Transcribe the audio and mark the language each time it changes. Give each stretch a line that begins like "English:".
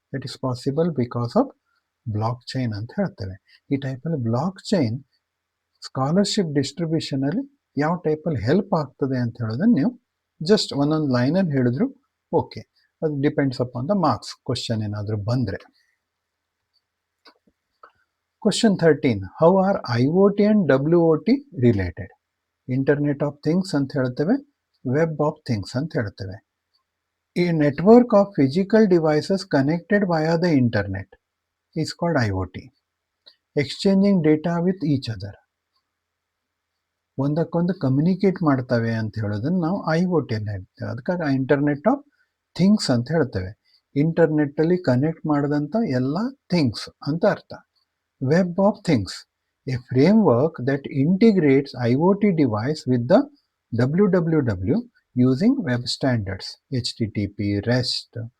English: that is possible because of blockchain
Kannada: ಅಂತ ಹೇಳ್ತೇವೆ. ಈ ಟೈಪಲ್ಲಿ ಬ್ಲಾಕ್ ಚೈನ್ ಸ್ಕಾಲರ್ಶಿಪ್ ಡಿಸ್ಟ್ರಿಬ್ಯೂಷನಲ್ಲಿ ಯಾವ ಟೈಪಲ್ಲಿ ಹೆಲ್ಪ್ ಆಗ್ತದೆ ಅಂತ ಹೇಳೋದನ್ನು ನೀವು ಜಸ್ಟ್ ಒಂದೊಂದು ಲೈನಲ್ಲಿ ಹೇಳಿದ್ರು ಓಕೆ.
English: ಅದು depends upon the marks question
Kannada: ಏನಾದರೂ ಬಂದರೆ.
English: Question 13. How are IoT and WOT related?
Kannada: Internet of things ಅಂತ ಹೇಳ್ತೇವೆ, ವೆಬ್ ಆಫ್ ಥಿಂಗ್ಸ್ ಅಂತ ಹೇಳ್ತೇವೆ.
English: A network of physical devices connected via the internet is called IoT. Exchanging data with each other.
Kannada: ಒಂದಕ್ಕೊಂದು communicate ಮಾಡ್ತವೆ ಅಂತ ಹೇಳೋದನ್ನು ನಾವು IoT ಅಲ್ಲಿ ಹೇಳ್ತೇವೆ. ಅದಕ್ಕಾಗಿ ಇಂಟರ್ನೆಟ್ ಆಫ್ ಥಿಂಗ್ಸ್ ಅಂತ ಹೇಳ್ತೇವೆ. ಇಂಟರ್ನೆಟ್ಟಲ್ಲಿ ಕನೆಕ್ಟ್ ಮಾಡಿದಂಥ ಎಲ್ಲ ಥಿಂಗ್ಸ್ ಅಂತ ಅರ್ಥ.
English: Web of things, a framework that integrates IoT device with the WWW using web standards, HTTP, REST,